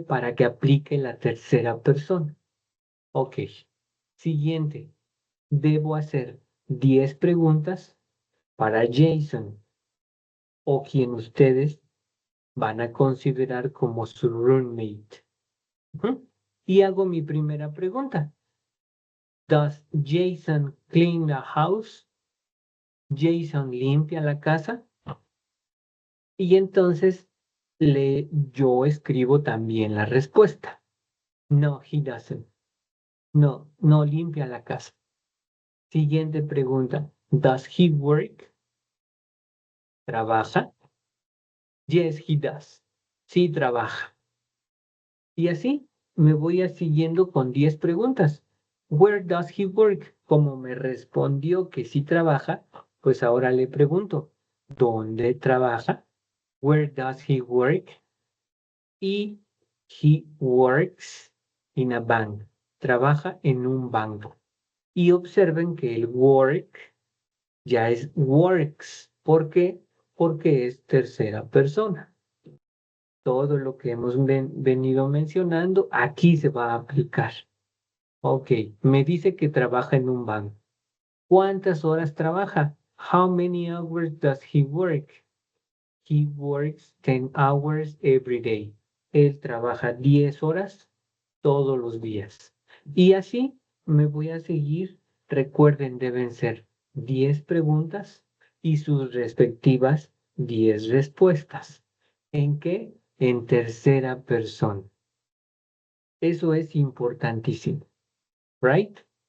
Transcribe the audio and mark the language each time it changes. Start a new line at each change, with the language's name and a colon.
Spanish: Para que aplique la tercera persona. Ok. Siguiente. Debo hacer 10 preguntas para Jason o quien ustedes van a considerar como su roommate. Y hago mi primera pregunta.
English: Does Jason clean the house?
Spanish: Jason limpia la casa. Y entonces yo escribo también la respuesta.
English: No, he doesn't.
Spanish: No, no limpia la casa. Siguiente pregunta.
English: Does he work?
Spanish: ¿Trabaja?
English: Yes, he does.
Spanish: Sí, trabaja. Y así me voy a siguiendo con 10 preguntas.
English: Where does he work?
Spanish: Como me respondió que sí trabaja, pues ahora le pregunto, ¿dónde trabaja?
English: Where does he work? Y he works in a bank.
Spanish: Trabaja en un banco. Y observen que el work ya es works. ¿Por qué? Porque es tercera persona. Todo lo que hemos venido mencionando aquí se va a aplicar. Ok, me dice que trabaja en un banco. ¿Cuántas horas trabaja?
English: How many hours does he work? He works 10 hours every day.
Spanish: Él trabaja 10 horas todos los días. Y así me voy a seguir. Recuerden, deben ser 10 preguntas y sus respectivas 10 respuestas. ¿En qué? En tercera persona. Eso es importantísimo, ¿right?